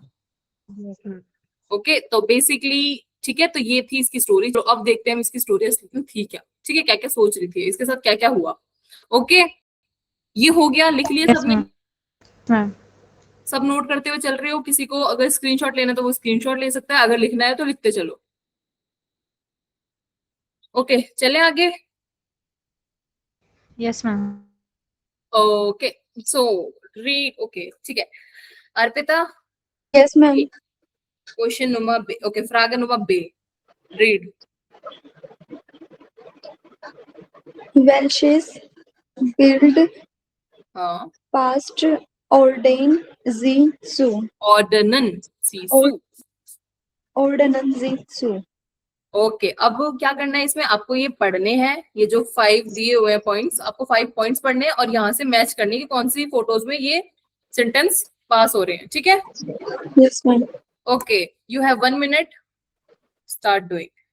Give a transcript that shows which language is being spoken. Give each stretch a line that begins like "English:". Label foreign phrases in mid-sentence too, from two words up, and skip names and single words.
Hindi: ओके तो बेसिकली ठीक है, तो ये थी इसकी स्टोरी, तो अब देखते हैं हम इसकी स्टोरी असली में थी क्या, ठीक है, क्या क्या सोच रही थी, इसके साथ क्या क्या हुआ। ओके, ये हो गया, लिख लिया
English: Yes,
Hindi: सबने,
English: ma'am. Ma'am.
Hindi: सब नोट करते हुए चल रहे हो, किसी को अगर स्क्रीनशॉट लेना है तो वो स्क्रीनशॉट ले सकता है, अगर लिखना है तो लिखते चलो। ओके चले आगे।
English: Yes, ma'am. okay so read, okay
Hindi: ठीक है,
English: अर्पिता yes ma'am. question number B,
Hindi: ओके
German: Frage Nummer B,
Hindi: रीड।
German: Welches Bild
Hindi: हाँ,
German: passt ordnen Sie zu? ordnen Sie zu. Ordnen Sie zu?
Hindi: ओके अब क्या करना है इसमें, आपको ये पढ़ने हैं, ये जो 5 दिए हुए हैं पॉइंट्स, आपको 5 पॉइंट्स पढ़ने हैं और यहाँ से मैच करने की कौन सी फोटोज में ये सेंटेंस पास हो रहे हैं, ठीक है।
English: Yes मैम। okay you have 1 minute, start doing.